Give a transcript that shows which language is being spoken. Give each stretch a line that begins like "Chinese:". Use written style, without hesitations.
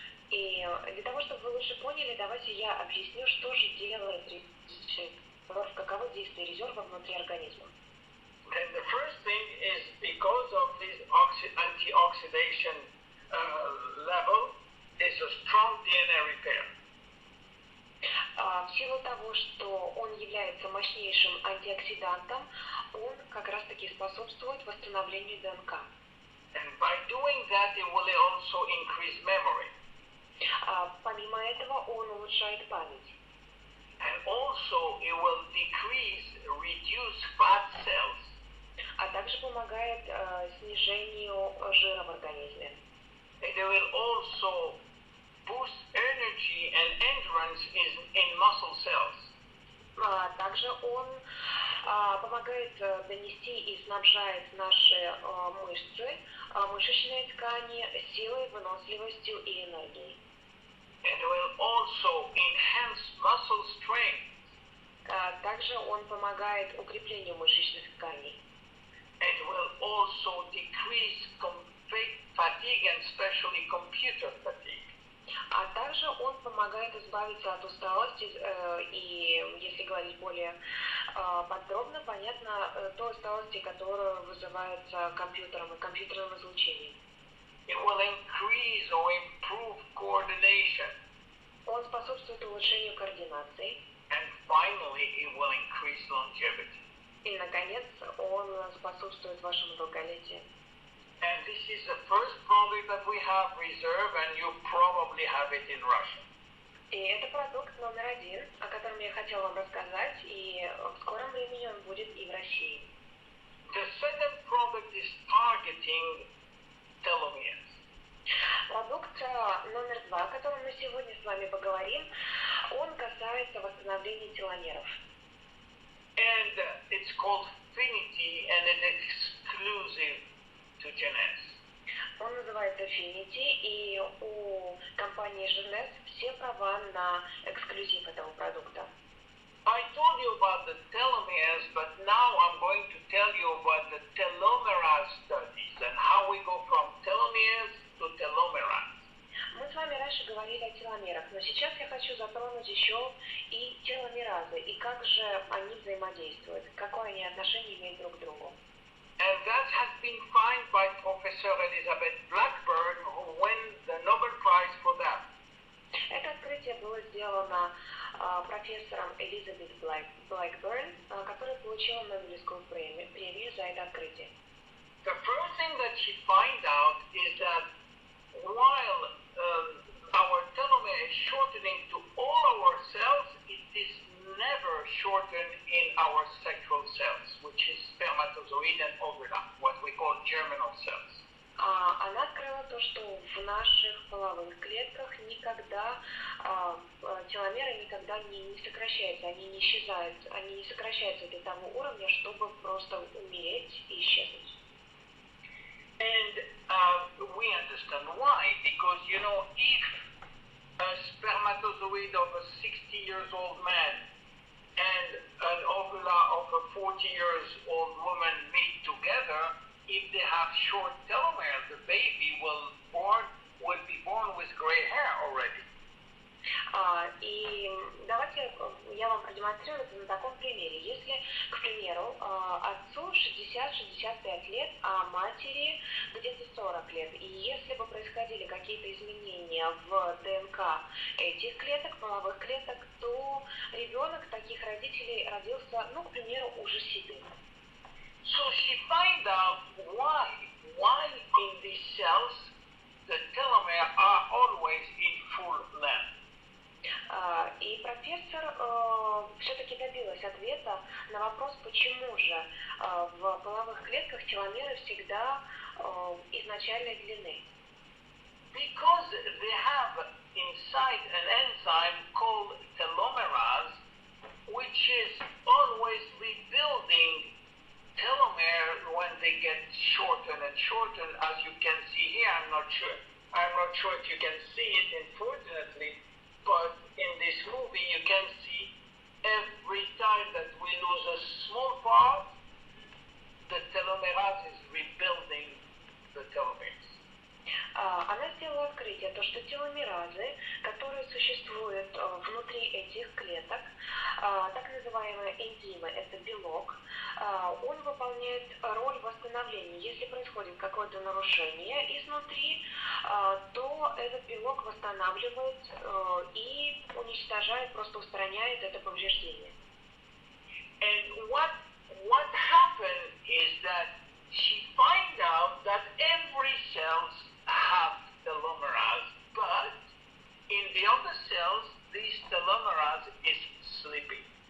Russian: И для того, чтобы вы лучше поняли, давайте я объясню, что же делает резерв, каково действие резерва внутри организма.
English: And the first thing is because of this antioxidation level, there's a strong DNA repair.
Russian: В силу того, что он является мощнейшим антиоксидантом, он как раз-таки способствует восстановлению ДНК.
English: And by doing that, it will also increase memory.
Russian: Помимо этого, он улучшает память.
English: And also, it will reduce fat cells.
Russian: А также помогает снижению жира в организме.
English: And it will also boost energy and endurance in muscle cells.
Russian: Также он помогает донести и снабжает наши мышцы, мышечные ткани силой, выносливостью и энергией.
English: And it will also enhance muscle strength.
Russian: Также он помогает укреплению мышечных тканей.
English: It will also decrease fatigue and especially computer fatigue.
Russian: А также он помогает избавиться от усталости и, если говорить более подробно, понятно, той усталости, которая вызывается компьютером и компьютерным излучением.
English: It will increase or improve coordination.
Russian: Он способствует улучшению координации.
English: And finally, it will increase longevity.
Russian: И, наконец, он способствует вашему долголетию.
English: And this is the first product that we have reserved, and you probably have it in Russia.
Russian: И это продукт номер 1, о котором я хотела вам рассказать, и в скором времени он будет и в России.
English: The second product is targeting telomeres.
Russian: Продукт номер 2, о котором мы сегодня с вами поговорим, он касается восстановления теломеров.
English: And it's called Finity, and it's exclusive to JEUNESSE.
Russian: Он называется Affinity, и у компании JEUNESSE все права на эксклюзив этого продукта.
English: I told you about the telomeres, but now I'm going to tell you about the telomerase studies and how we go from telomeres to telomerase.
Russian: Мы с вами раньше говорили о теломерах, но сейчас я хочу затронуть еще и теломеразы, и как же они взаимодействуют, какое они отношение имеют друг к другу.
English: And that has been found by Professor Elizabeth Blackburn, who won the Nobel Prize for that.
Russian: Это открытие было сделано профессором Элизабет Блэкберн, которая получила Нобелевскую премию за это открытие.
English: The first thing that she found out is that while our telomere is shortening to all our cells, it is never shortened in our sexual cells, which is spermatozoid and ovula, what we call germinal cells.
Russian: Она открыла то, что в наших половых клетках никогда теломеры никогда не сокращаются, они не исчезают, они не сокращаются до того уровня, чтобы просто умереть и исчезнуть.
English: And we understand why, because if a spermatozoid of a 60 years old man and an ovula of a 40 years old woman meet together, if they have short telomeres, the baby will be born with gray hair already.
Russian: И давайте я вам продемонстрирую это на таком примере. Если, к примеру, отцу 60-65 лет, а матери где-то 40 лет, и если бы происходили какие-то изменения в ДНК этих клеток, половых клеток, то ребенок таких родителей родился, к примеру, уже седым.
English: So she find out why in these cells the telomere are always in full length.
Russian: И профессор все-таки добилась ответа на вопрос, почему же в половых клетках теломеры всегда изначальной длины.
English: Because they have inside an enzyme called telomerase, which is always rebuilding telomere when they get shorter and shorter, as you can see here. I'm not sure if you can see it, unfortunately, but in this movie you can see every time that we lose a small part, the telomerase is rebuilding the telomeres.
Russian: Она сделала открытие, то, что теломеразы, которые существуют внутри этих клеток, так называемые энзимы, это белок, он выполняет роль восстановления. Если происходит какое-то нарушение изнутри, то этот белок восстанавливает и уничтожает, просто устраняет это повреждение.
English: And what happened is that she find out that every cells have telomerase, but in the other cells, this telomerase is sleeping.